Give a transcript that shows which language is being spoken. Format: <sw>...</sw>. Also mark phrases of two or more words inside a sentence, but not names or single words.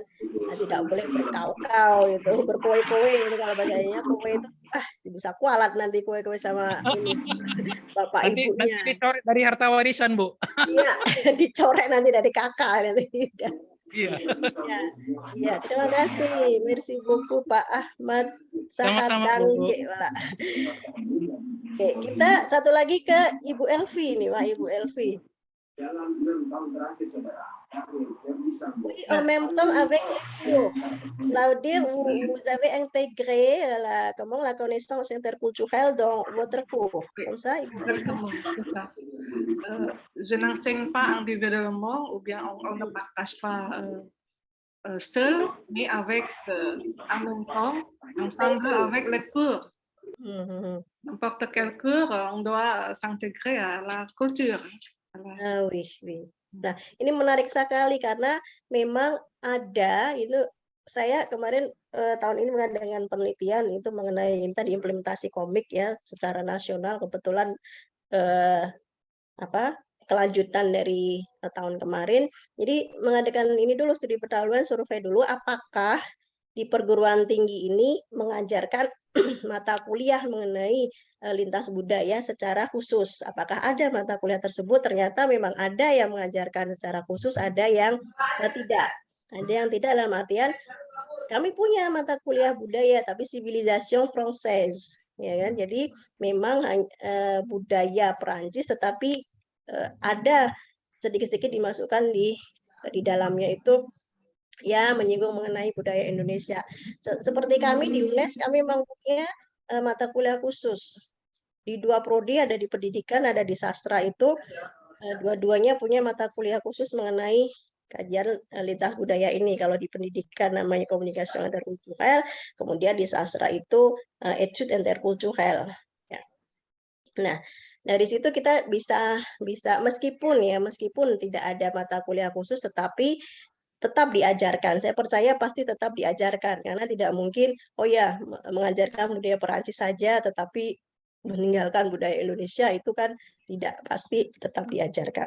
<id>Nah, tidak boleh berkau-kau itu, berkowe-kowe itu kalau bahasanya kowe itu bisa kualat nanti kowe-kowe sama ini bapak Nanti ibunya. dicoret dari harta warisan, Bu. Iya, dicoret nanti dari kakak nanti. Iya. Ya, terima kasih.</id> <fr>Merci beaucoup Pak Ahmad Sahat.</fr> <id>Sama-sama, Bu. Oke, kita satu lagi ke Ibu Elvi nih, Pak Ibu Elvi.</id> <fr>Oui, en même temps avec les cours. Là, dire vous avez intégré la connaissance interculturelle dans votre cours. Comme ça, Ibu Elvi. Je n'enseigne pas individuellement ou bien on ne partage pas seul, mais avec en même temps, ensemble avec les cours. N'importe quel cours, on doit s'intégrer à la culture. Ah, oui, oui.</fr> <id>Nah, ini menarik sekali karena memang ada itu saya kemarin tahun ini mengadakan penelitian itu mengenai tadi implementasi komik ya secara nasional kebetulan kelanjutan dari tahun kemarin. Jadi mengadakan ini dulu studi pendahuluan, survei dulu apakah di perguruan tinggi ini mengajarkan mata kuliah mengenai lintas budaya secara khusus. Apakah ada mata kuliah tersebut? Ternyata memang ada yang mengajarkan secara khusus, ada yang tidak. Ada yang tidak dalam artian kami punya mata kuliah budaya tapi</id> <fr>civilisation française,</fr> <id>ya kan? Jadi memang budaya Perancis tetapi ada sedikit-sedikit dimasukkan di dalamnya itu ya menyinggung mengenai budaya Indonesia. Seperti kami di UNES kami memang punya mata kuliah khusus di 2 prodi, ada di pendidikan, ada di sastra itu dua-duanya punya mata kuliah khusus mengenai kajian lintas budaya ini. Kalau di pendidikan namanya komunikasi interkulturel, kemudian di sastra itu</id> <fr>études interculturel.</fr> <id>Ya. Nah, dari situ kita bisa meskipun tidak ada mata kuliah khusus, tetapi tetap diajarkan. Saya percaya pasti tetap diajarkan karena tidak mungkin mengajarkan budaya Perancis saja tetapi meninggalkan budaya Indonesia itu kan tidak, pasti tetap diajarkan.</id>